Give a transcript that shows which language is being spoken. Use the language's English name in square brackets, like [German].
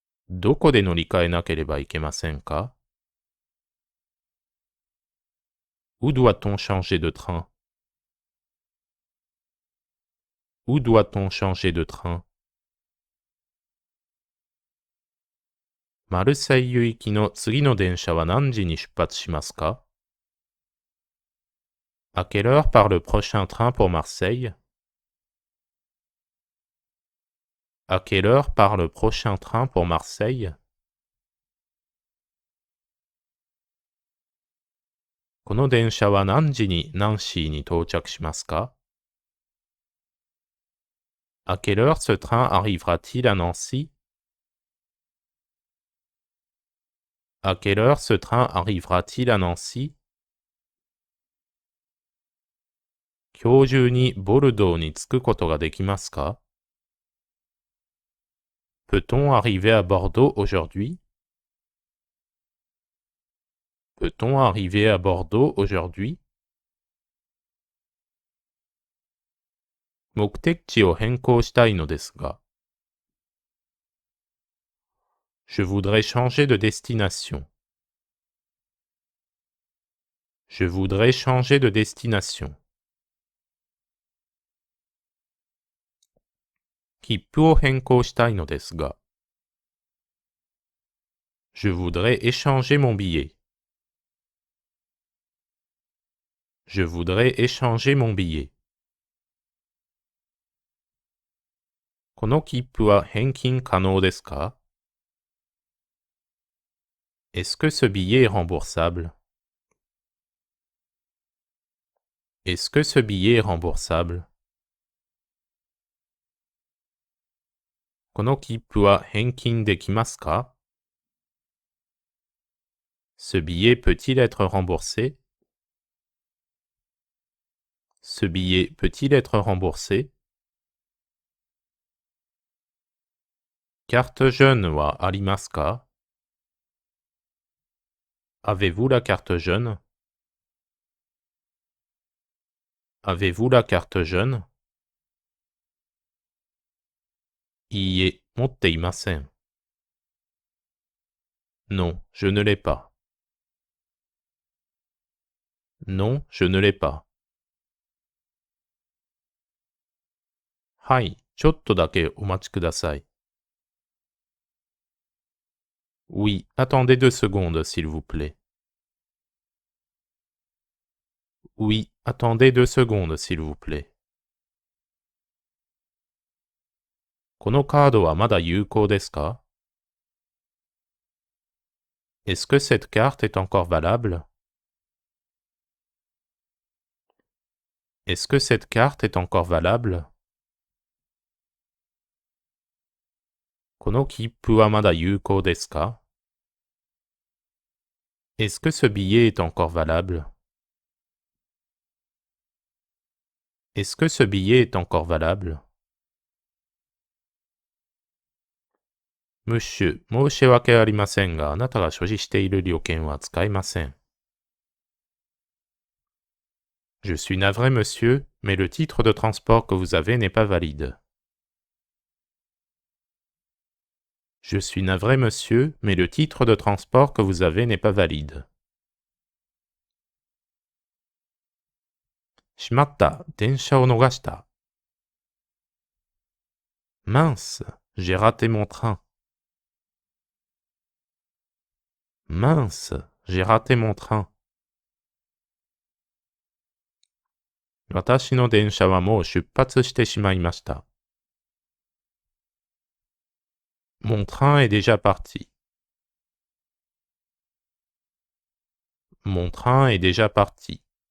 [Japanese] どこで乗り換えなければいけませんか? [French] Où doit-on changer de train? Où doit-on changer de train? [Japanese] マルセイユ行きの次の電車は何時に出発しますか? [French] À quelle heure part le prochain train pour Marseille? À quelle heure part le prochain train pour Marseille? [Japanese] この電車は何時にナンシーに到着しますか? [French] À quelle heure ce train arrivera-t-il à Nancy? À quelle heure ce train arrivera-t-il à Nancy? [Japanese] 今日中にボルドーに着くことができますか? [French] Peut-on arriver à Bordeaux aujourd'hui? Peut-on arriver à Bordeaux aujourd'hui? [Japanese] 目的地を変更したいのですが。 [French] Je voudrais changer de destination. Je voudrais changer de destination. [Japanese] 切符を変更したいのですが。 [French] Je voudrais échanger mon billet. Je voudrais échanger mon billet. [Japanese] この切符は返金可能ですか? [French] Est-ce que ce billet est remboursable? Est-ce que ce billet est remboursable? [Japanese] この切符は返金できますか? [French] Ce billet peut-il être remboursé? Ce billet peut-il être remboursé? [Japanese] carte jeune はありますか? [French] Avez-vous la carte jeune? Avez-vous la carte jeune? [Japanese] いいえ、持っていません。 [French] Non, je ne l'ai pas. Non, je ne l'ai pas. [Japanese] はい、ちょっとだけお待ちください。 [French] Oui, attendez 2 secondes, s'il vous plaît. Oui, attendez 2 secondes, s'il vous plaît. [Japanese] このカードはまだ有効ですか? [French] Est-ce que cette carte est encore valable? Est-ce que cette carte est encore valable? [Japanese] この切符はまだ有効ですか? [French] Est-ce que ce billet est encore valable? Est-ce que ce billet est encore valable? [Japanese] Monsieur, 申し訳ありませんが、あなたが所持している旅券は使えません。 [French] Je suis navré, monsieur, mais le titre de transport que vous avez n'est pas valide. Je suis navré, monsieur, mais le titre de transport que vous avez n'est pas valide. [Japanese] しまった、電車を逃した。 [French] Mince, j'ai raté mon train. Mince, j'ai raté mon train. [Japanese] 私の電車はもう出発してしまいました。 [French] Mon train est déjà parti. Mon train est déjà parti.